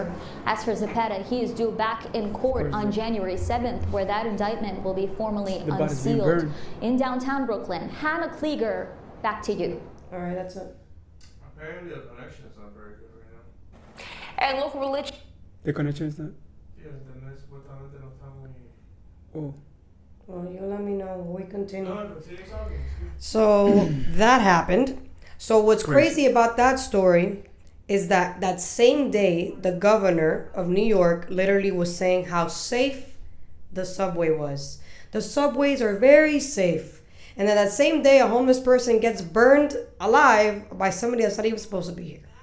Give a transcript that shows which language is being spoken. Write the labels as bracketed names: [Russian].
[English] crazy. As for Zepeda, he is due back in court on January 7th, where that indictment will be formally The body's being unsealed. burned. In downtown Brooklyn, Hannah Klieger, back to you. All right, that's it. Apparently the connection is not very good right now. And local religion. The connection is not. [Spanish] Sí, el internet supuestamente no está muy... [English] Oh. Well, you let me know. We continue. [Spanish] No, pero sigue hablando, sí. [English] So that happened. So what's Crazy. crazy about that story is that that same day, the governor of New York literally was saying how safe the subway was. The subways are very safe. And then that same day, a homeless person gets burned alive by somebody that's not even supposed to be here.